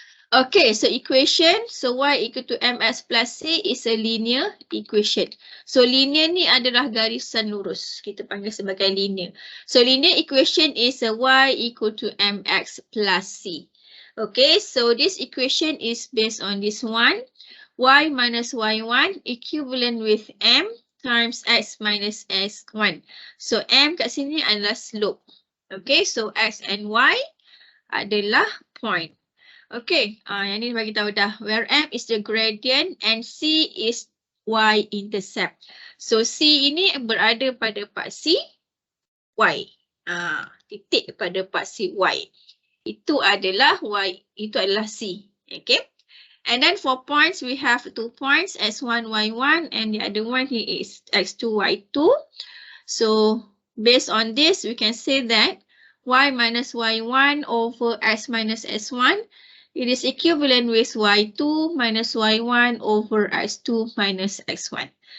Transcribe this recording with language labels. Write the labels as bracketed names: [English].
[English] Okay, so equation, so y equal to mx plus c is a linear equation. [Malay] So linear ni adalah garisan lurus. Kita panggil sebagai linear. [English] So linear equation is a y equal to mx plus c. Okay, so this equation is based on this one. Y minus y1 equivalent with m times x minus x1. [Malay] So m kat sini adalah slope. [English] Okay, so x and y adalah point. [Malay] Okay, yang ni bagi tahu dah. [English] Where m is the gradient and c is y-intercept. [Malay] So c ini berada pada paksi y. Titik pada paksi y. Itu adalah y, itu adalah c. Okay. [English] And then for points, we have 2 points, x1, y1, and the other one here is x2, y2. So based on this, we can say that y minus y1 over x minus s1, it is equivalent with y2 minus y1 over x2 minus x1.